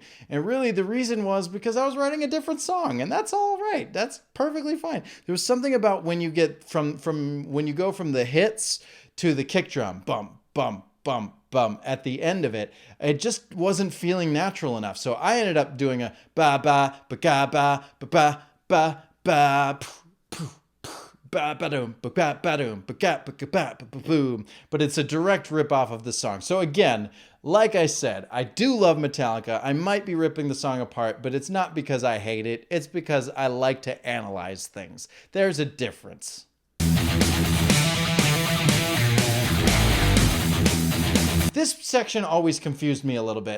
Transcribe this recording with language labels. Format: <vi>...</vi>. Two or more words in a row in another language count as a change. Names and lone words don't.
<en>And really the reason was because I was writing a different song, and that's all right. That's perfectly fine. There was something about when you get from when you go from the hits to the kick drum, bum, bum, bum, bum, at the end of it, it just wasn't feeling natural enough. So I ended up doing a ba ba ba ga ba ba ba ba ba ba-ba-doom, ba-ba-ba-doom, ba-ga-ba-ga-ba-ba-boom. But it's a direct rip-off of the song. So again, like I said, I do love Metallica. I might be ripping the song apart, but it's not because I hate it. It's because I like to analyze things. There's a difference. This section always confused me a little bit.</en>